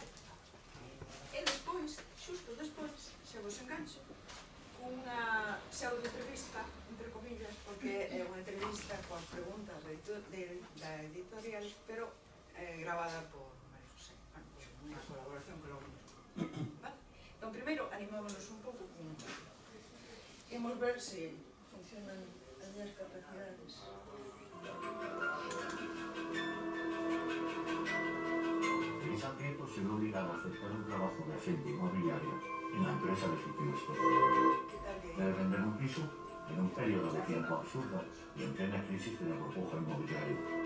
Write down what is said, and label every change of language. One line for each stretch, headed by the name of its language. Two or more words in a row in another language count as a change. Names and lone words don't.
Galician: E despois, xusto despois, se vos engancho, unha pseudo-entrevista, entre comillas, porque é unha entrevista coas preguntas da editorial, pero gravada por María José, unha colaboración que logo nos vale? Entón, primeiro, animámonos un pouco con... Imos ver se funcionan as minhas capacidades.
Spanish: Teresa Prieto se ve obligada a aceptar un trabajo de agente inmobiliario en la empresa de su tío esposo. Debe vender un piso en un periodo de tiempo absurdo y en plena crisis de la burbuja inmobiliaria.